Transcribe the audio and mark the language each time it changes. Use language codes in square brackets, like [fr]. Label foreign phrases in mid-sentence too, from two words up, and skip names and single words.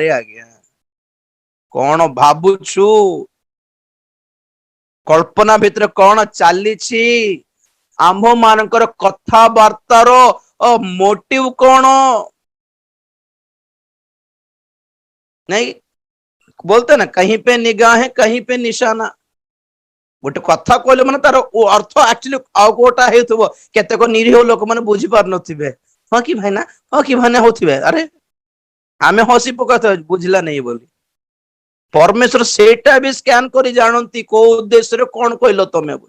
[or] ଆଜ୍ଞା, କଣ ଭାବୁଛୁ? କଳ୍ପନା ଭିତରେ କଣ ଚାଲିଛି? ଆମ୍ଭ ମାନଙ୍କର କଥାବାର୍ତ୍ତାର ମୋଟିଭ କଣ? [hi] ନାଇଁ, बोलते ना कहीं पे निगाह है कहीं पे निशाना। [or] ଗୋଟେ କଥା କହିଲେ ମାନେ ତାର ଅର୍ଥ ଆକ୍ଚୁଆଲି ଆଉ କୋଉଟା ହେଉଥିବ। କେତେକ ନିରୀହ ଲୋକମାନେ ବୁଝି ପାରୁନଥିବେ। ହଁ କି ଭାଇନା, ହଁ କି ଭାଇନା ହଉଥିବେ। ଆରେ ଆମେ ହସି ପକାଉଥିବା ବୁଝିଲା ନାହିଁ ବୋଲି। ପରମେଶ୍ୱର ସେଇଟା ବି ସ୍କାନ କରି ଜାଣନ୍ତି, କୋଉ ଉଦ୍ଦେଶ୍ୟରେ କଣ କହିଲ ତମେ ବୋଲି।